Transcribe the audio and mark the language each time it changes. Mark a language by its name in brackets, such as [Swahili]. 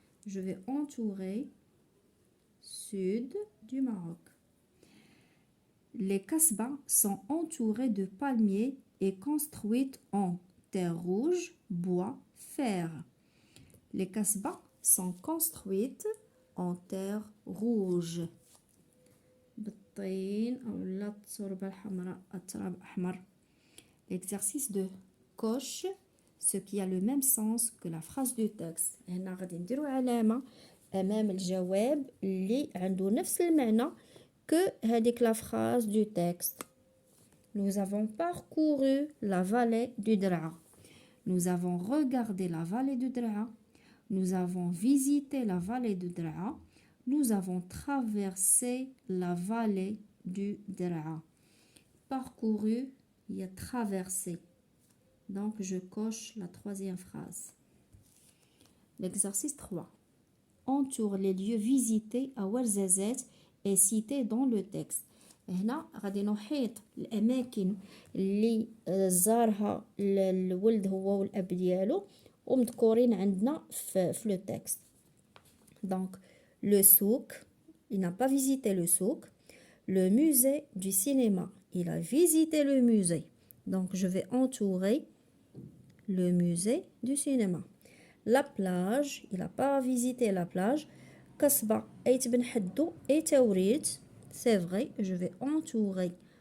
[French] Je vais entourer sud du Maroc. Les kasbahs sont entourés de palmiers et construites en terre rouge, bois, fer. Les kasbahs sont construites en terre rouge. [Arabic] بالطين أو التربة الحمراء التراب أحمر. [French] L'exercice 2. Coche ce qui a le même sens que la phrase du texte. [Arabic] هنا غادي نديرو علامة أمام الجواب اللي عنده نفس المعنى [French] que [Arabic] هذيك [French] la phrase du texte. Nous avons parcouru la vallée du Dra. Nous avons regardé la vallée du Dra. Nous avons visité la vallée du Dra. Nous avons traversé la vallée du Dra. Parcouru, il y a traversé. Donc je coche la troisième phrase. L'exercice 3. entoure les lieux visités à Ouarzazate et cités dans le texte. [Arabic] هنا غادي نحيط الأماكن اللي زارها الولد هو والأب ديالو ومذكورين عندنا في لو تكست. [French] Donc, le souk, il n'a pas visité le souk. Le musée du cinéma, il a visité le musée. Donc, je vais entourer le musée du cinéma. La plage, il n'a pas visité la plage. Kasba, Eit Ben Haddou et Taourit, c'est vrai, je vais entourer.